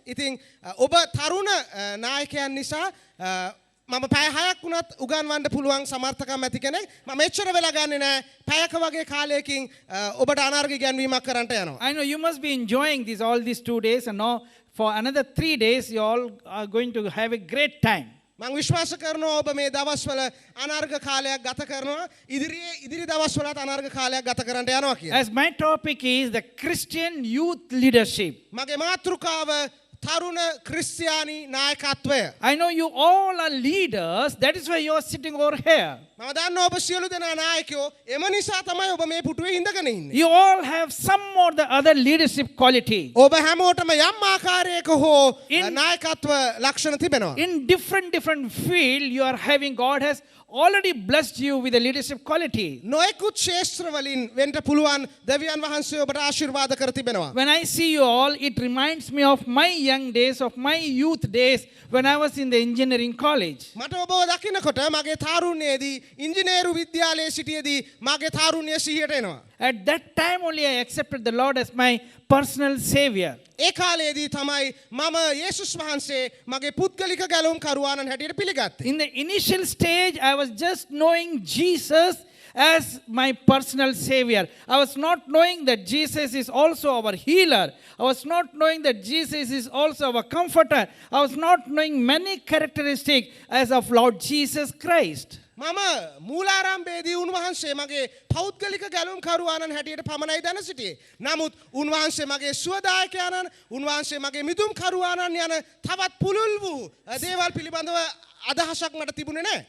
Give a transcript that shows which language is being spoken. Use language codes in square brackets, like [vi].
[si] ඉතින් ඔබ තරුණ නායකයන් නිසා මම පැය 6ක් වුණත් උගන්වන්න පුළුවන් සමර්ථකම් ඇති කෙනෙක්. මම එච්චර වෙලා ගන්නෙ නෑ. පැයක වගේ කාලයකින් ඔබට අනාර්ග ඉගැන්වීමක් කරන්නට යනවා. [en] I know you must be enjoying all these 2 days, and now for another 3 days you all are going to have a great time. [si] මම විශ්වාස කරනවා ඔබ මේ දවස්වල අනාර්ග කාලයක් ගත කරනවා. ඉදිරි දවස්වලත් අනාර්ග කාලයක් ගත කරන්න යනවා කියලා. [en] As my topic is the Christian youth leadership. [si] මගේ මාතෘකාව තරුණ ක්‍රිස්තියානි නායකත්වය. [en] I know you all are leaders, that is why you are sitting over here. [si] මම දන්නවා ඔබ සියලු දෙනා නායකයෝ. එම නිසා තමයි ඔබ මේ පුටුවේ ඉඳගෙන ඉන්නේ. [en] You all have some or the other leadership quality. [si] ඔබ හැමෝටම යම් ආකාරයක හෝ නායකත්ව ලක්ෂණ තිබෙනවා. [en] In different field you are having, God has already blessed you with a leadership quality. [si] නොයෙකුත් ක්ෂේත්‍ර වලින් වෙන්න පුළුවන් දෙවියන් වහන්සේ ඔබට ආශිර්වාද කර තිබෙනවා. [en] When I see you all, it reminds me of my young days, of my youth days when I was in the engineering college. [si] මට ඔබව දකින්නකොට මගේ තාරුණ්‍යයේදී ඉංජිනේරු විද්‍යාලයේ සිටියේදී මගේ තාරුණ්‍යය සිහියට එනවා. [en] At that time only I accepted the Lord as my personal savior. [si] ඒ කාලයේදී තමයි මම යේසුස් වහන්සේ මගේ පුද්ගලික ගැලවුම් කරුවාණන් හැටියට පිළිගත්තේ. [en] In the initial stage, I was just knowing Jesus as my personal savior. I was not knowing that Jesus is also our healer. I was not knowing that Jesus is also our comforter. I was not knowing many characteristics as of Lord Jesus Christ. [si] මම මූලාරම්භයේදී උන්වහන්සේ මගේ පෞද්ගලික ගැලවුම් කරුවාණන් හැටියට පමණයි දැන සිටියේ. නමුත් උන්වහන්සේ මගේ සුවදායකයාණන්, උන්වහන්සේ මගේ මිදුම් කරුවාණන් යන තවත් පුළුල් වූ දේවල් පිළිබඳව අදහසක් මට තිබුණේ නැහැ.